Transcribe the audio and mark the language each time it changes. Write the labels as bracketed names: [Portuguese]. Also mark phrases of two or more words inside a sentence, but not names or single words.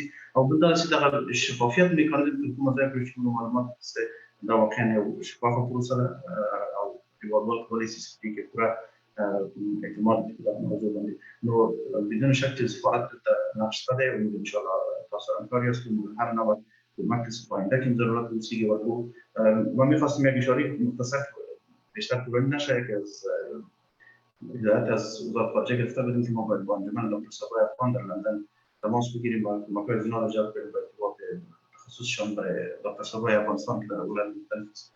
[Pashto] او بل دا چې دغه شفافیت میکانیزم په کومه ځای کې چې معلومات سته دا واقعا یو شفافه پروسه ده او هیوادوال کولی شي چې دې کې پوره اعتماد وکړي په موضوع باندې. نو بدون شک چې سفارت دلته نقش شته دی او موږ انشاءالله تاسو سره همکار یاستو. موږ هر نوع کمک که په آینده کې ضرورت وسیږي ورکو. [Persian] و می‌خواستم یک اشاره مختصر بیشتر طولانی نشه که از هدایت از وزارت خارجه گرفته بدیم که ما باید با انجمن دکتر صبای افغان در لندن تماس بگیریم و کمک‌های زیاد رو جلب کنیم به ارتباط تخصصشان برای دکتر صبای افغانستان که در ولایت مختلف است.